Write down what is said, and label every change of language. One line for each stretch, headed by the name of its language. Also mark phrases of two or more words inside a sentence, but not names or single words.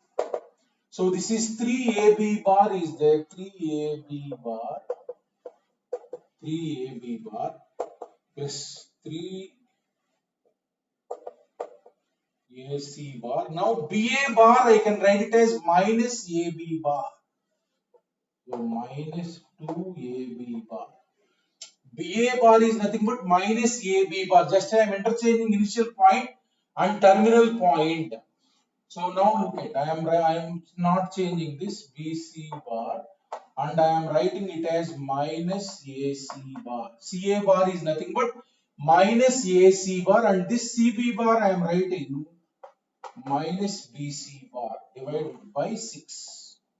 English: So this is 3AB bar is there, 3AB bar plus 3AC bar. Now BA bar I can write it as minus AB bar. So minus 2AB bar. BA bar is nothing but minus AB bar. Just I am interchanging initial point and terminal point. So now look at, I am not changing this BC bar and I am writing it as minus AC bar. CA bar is nothing but minus AC bar and this CB bar I am writing minus BC bar divided by 6.